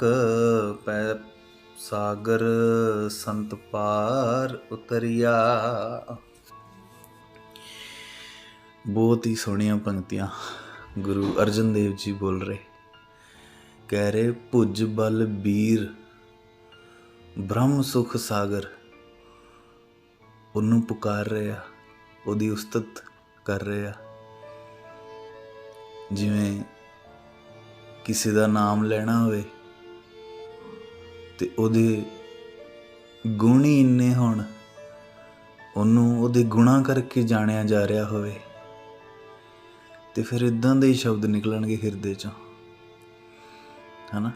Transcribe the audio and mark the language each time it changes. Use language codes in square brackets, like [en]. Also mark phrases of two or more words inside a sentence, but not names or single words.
[pa] ਪੈ ਸਾਗਰ ਸੰਤ ਪਾਰ ਉਤਰੀਆ। ਬਹੁਤ ਹੀ ਸੋਹਣੀਆਂ ਪੰਕਤੀਆਂ ਗੁਰੂ ਅਰਜਨ ਦੇਵ ਜੀ ਬੋਲ ਰਹੇ। ਕਹਿ ਰਹੇ ਭੁਜ ਬਲ ਬੀਰ ਬ੍ਰਹਮ ਸੁਖ ਸਾਗਰ। ਉਹਨੂੰ ਪੁਕਾਰ ਰਹੇ ਆ, ਉਹਦੀ ਉਸਤਤ ਕਰ ਰਹੇ ਆ। ਜਿਵੇਂ ਕਿਸੇ ਦਾ ਨਾਮ ਲੈਣਾ ਹੋਵੇ ਤੇ ਉਹਦੇ ਗੁਣ ਹੀ ਇੰਨੇ ਹੋਣ, ਉਹਨੂੰ ਉਹਦੇ ਗੁਣਾਂ ਕਰਕੇ ਜਾਣਿਆ ਜਾ ਰਿਹਾ ਹੋਵੇ, ਤੇ ਫਿਰ ਇੱਦਾਂ ਦੇ ਹੀ ਸ਼ਬਦ ਨਿਕਲਣਗੇ ਹਿਰਦੇ 'ਚੋਂ, ਹੈ ਨਾ।